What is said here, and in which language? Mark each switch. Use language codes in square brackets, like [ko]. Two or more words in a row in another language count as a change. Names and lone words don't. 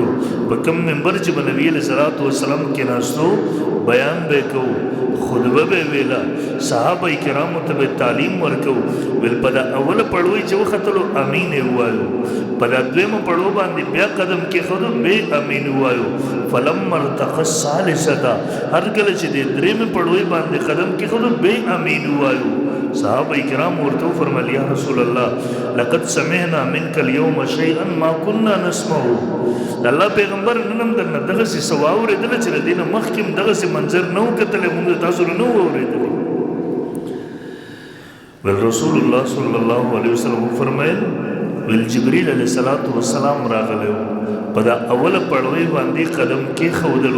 [ps] په کوم منبر چې به نبی [ar] علیه صلات وسلام [ps] کېناستو بیان به یې کوو، خطبه به یې ویله، صحابه کرامو ته به تعلیم ورکوو. ویل په دا اوله پړوی چې وختلو امین یې ووایو، په دا دویمه پړو باندې بیا قدم کېښودو بیا امین ووایو. [ar] فلما ارتقى الثالثه، [ps] هر کله چې د درېیمې پړوی باندې قدم کېښودو بیا امین ووایو. صحابه کرام ورته وفرمیل [ar] یا رسول الله لقد سمعنا منك اليوم شيئا ما كنا نسمعه. [ps] د الله پیغمبر نن هم درنه دغسې څه واورېدله چې له دې نه مخکې هم دغسې منظر نه و کتلی، مونږ تاسو نه و اورېدلی. ویل رسول الله [ar] صلی الله علیه وسلم [ps] وفرمیل ویل جبریل [ar] علیه صلات وسلام [ps] راغلی و، په دا اوله پړوی باندې قدم کېښودلو.